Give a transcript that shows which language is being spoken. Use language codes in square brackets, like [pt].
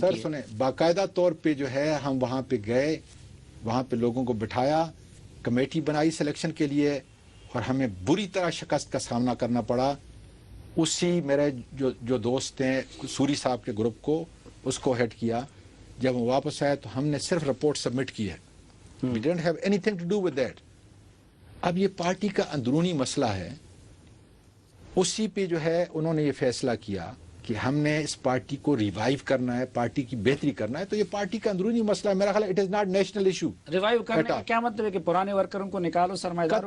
[ur] سر سنیں، باقاعدہ طور پہ جو ہے ہم وہاں پہ گئے، وہاں پہ لوگوں کو بٹھایا، کمیٹی بنائی سلیکشن کے لیے اور ہمیں بری طرح شکست کا سامنا کرنا پڑا. اسی میرے جو دوست ہیں سوری صاحب کے گروپ کو، اس کو ہیڈ کیا. جب ہم واپس آئے تو ہم نے صرف رپورٹ سبمٹ کی ہے. [en] We didn't have anything to do with that. [ur] اب یہ پارٹی کا اندرونی مسئلہ ہے، اسی پہ جو ہے انہوں نے یہ فیصلہ کیا کہ ہم نے اس پارٹی کو ریوائیو کرنا ہے, پارٹی کی بہتری کرنا ہے, تو یہ پارٹی کا اندرونی مسئلہ ہے. میرا خیال ہے [en] It is not national issue. [ur] Revive کرنے کا کیا مطلب ہے کہ پرانے ورکروں کو نکالو, سرمایہ داروں کو